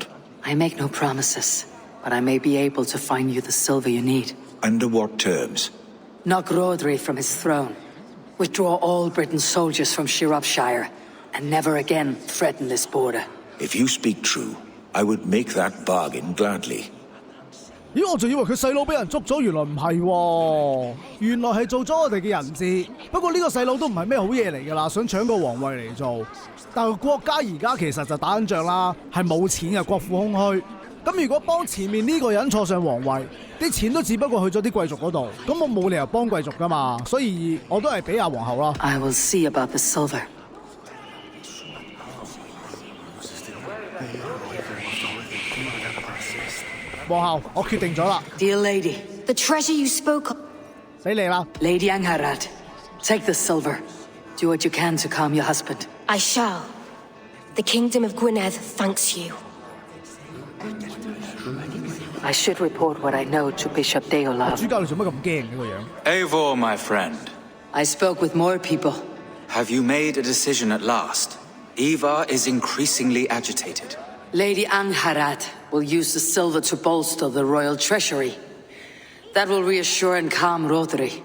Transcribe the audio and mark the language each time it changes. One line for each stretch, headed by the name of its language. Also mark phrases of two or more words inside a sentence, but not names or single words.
English: I make no promises, but I may be able to find you the silver you need. Under what terms? Knock Rodri from his throne. Withdraw all Britain's soldiers from Shropshire, and never again threaten this border. If you speak true, I would make that bargain gladly.
Cantonese: 咦，我仲以為佢細佬俾人捉咗，原來唔係喎，原來係做咗我哋嘅人質。不過呢個細佬都唔係咩好嘢嚟㗎啦，想搶個皇位嚟做。但係國家而家其實就打緊仗啦，係冇錢嘅，國庫空虛。咁如果幫前面呢個人坐上皇位，啲錢都只不過去咗啲貴族嗰度，咁我冇理由幫貴族㗎嘛，所以我都係俾阿皇后啦。
English: I will see about the silver.
Cantonese: 皇后，我決定咗啦。
English: Dear lady, The treasure you spoke of.
Cantonese: 俾你啦。
English: Lady Angharad, take the silver. Do what you can to calm your husband. I shall. The kingdom of Gwynedd thanks you. I should report what I know to Bishop Deolav.
Cantonese: 主教你做乜咁驚嘅個樣
English: Eivor, my friend. I spoke with more people. Have you made a decision at last? Ivar is increasingly agitated. Lady Angharat will use the silver to bolster the royal treasury. That will reassure and calm Rodri.